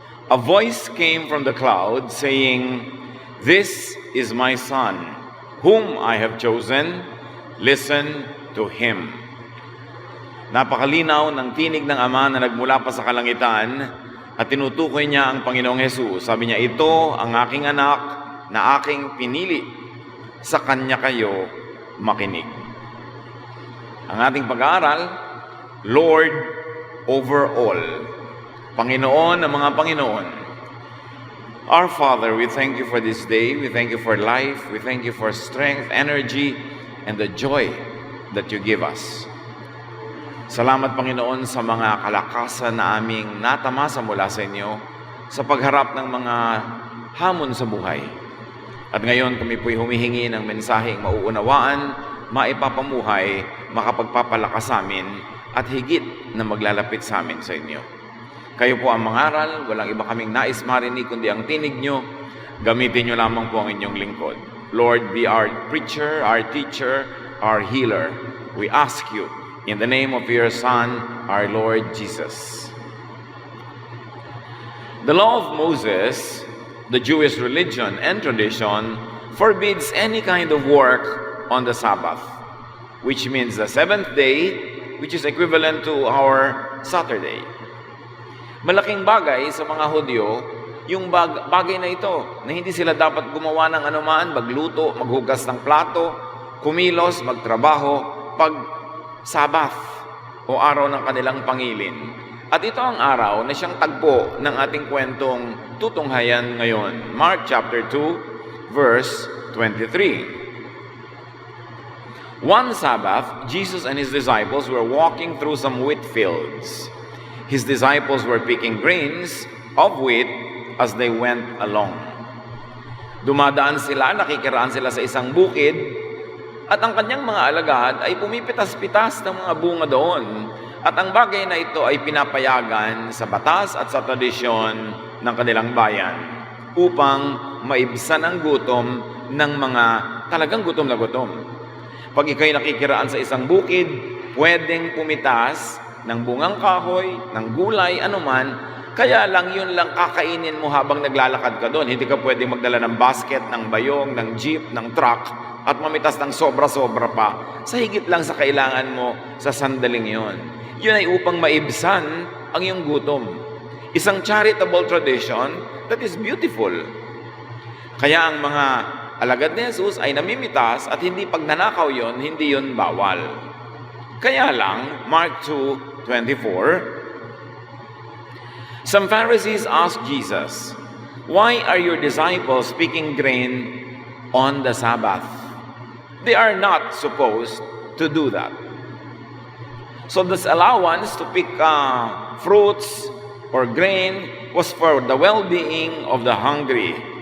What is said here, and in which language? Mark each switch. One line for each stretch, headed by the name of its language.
English: A voice came from the cloud saying, "This is my son, whom I have chosen. Listen to him."
Filipino: Napakalinaw ng tinig ng Ama na nagmula pa sa kalangitan at tinutukoy niya ang Panginoong Hesus. Sabi niya, "Ito ang aking anak na aking pinili. Sa kanya kayo makinig." Ang ating pag-aaral,
English: Lord over all.
Filipino: Panginoon ng mga Panginoon.
English: Our Father, we thank you for this day. We thank you for life. We thank you for strength, energy, and the joy that you give us.
Filipino: Salamat, Panginoon, sa mga kalakasan na aming natamasa mula sa inyo sa pagharap ng mga hamon sa buhay. At ngayon, kami po'y humihingi ng mensaheng mauunawaan, maipapamuhay, makapagpapalakas sa amin, at higit na maglalapit sa amin sa inyo. Kayo po ang mangaral, walang iba kaming nais marinig kundi ang tinig nyo. Gamitin nyo lamang po ang inyong lingkod.
English: Lord, be our preacher, our teacher, our healer. We ask you, in the name of your Son, our Lord Jesus. The law of Moses, the Jewish religion and tradition, forbids any kind of work on the Sabbath, which means the seventh day, which is equivalent to our Saturday.
Filipino: Malaking bagay sa mga Hudyo, yung bagay na ito, na hindi sila dapat gumawa ng anuman, magluto, maghugas ng plato, kumilos, magtrabaho, pag Sabbath o araw ng kanilang pangilin. At ito ang araw na siyang tagpo ng ating kwentong tutunghayan ngayon.
English: Mark chapter 2, verse 23. One Sabbath, Jesus and his disciples were walking through some wheat fields. His disciples were picking grains of wheat as they went along.
Filipino: Dumadaan sila, nakikiraan sila sa isang bukid, at ang kanyang mga alagad ay pumipitas-pitas ng mga bunga doon. At ang bagay na ito ay pinapayagan sa batas at sa tradisyon ng kanilang bayan upang maibsan ang gutom ng mga talagang gutom na gutom. Pag ikaw'y nakikiraan sa isang bukid, pwedeng pumitas ng bungang kahoy, ng gulay, anuman, kaya lang yun lang kakainin mo habang naglalakad ka doon. Hindi ka pwedeng magdala ng basket, ng bayong, ng jeep, ng truck, at mamitas ng sobra-sobra pa sa higit lang sa kailangan mo sa sandaling yon. Yun ay upang maibsan ang iyong gutom. Isang
English: charitable tradition that is beautiful.
Filipino: Kaya ang mga alagad ni Jesus ay namimitas at hindi pagnanakaw yon, hindi yon bawal. Kaya lang,
English: Mark 2:24, some Pharisees asked Jesus, "Why are your disciples picking grain on the Sabbath? They are not supposed to do that." So this allowance to pick fruits or grain was for the well-being of the hungry.